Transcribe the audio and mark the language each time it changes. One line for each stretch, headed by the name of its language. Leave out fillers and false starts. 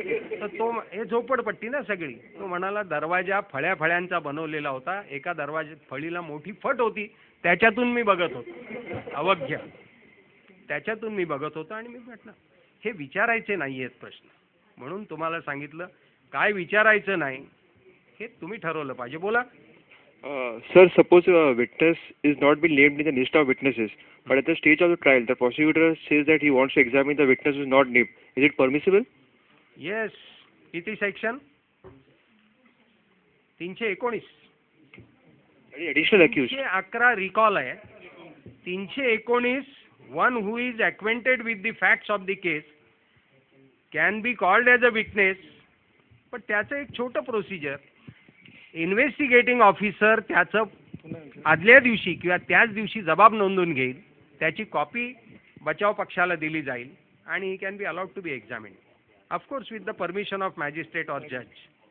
Marathi: तर तो हे झोपडपट्टी ना सगळी. तो म्हणाला दरवाजा फळ्यांचा बनवलेला होता, एका फळीला मोठी फट होती, त्याच्यातून मी बघत होतो, अवघ्य त्याच्यातून मी बघत होतो. आणि मी म्हटलं हे विचारायचे नाहीयेत प्रश्न, म्हणून तुम्हाला सांगितलं काय विचारायचं नाही हे तुम्ही ठरवलं पाहिजे. बोला.
English: Sir, suppose a witness is not been named in the list of witnesses, but at the stage of the trial, the prosecutor says that he wants to examine the witness who is not named. Is it permissible?
Marathi: Yes. किती section?
English: 319. Any additional accused?
Marathi: 311 recall आहे.
English: 319, one who is acquainted with the facts of the case can be called as a witness.
Marathi: पण त्याचं एक छोटं procedure, investigating officer त्याचं आदल्या दिवशी किंवा त्याच दिवशी जबाब नोंदवून घेईल, त्याची कॉपी बचाव पक्षाला दिली जाईल आणि
English: He can be allowed to be examine, of course with the permission of magistrate or जज.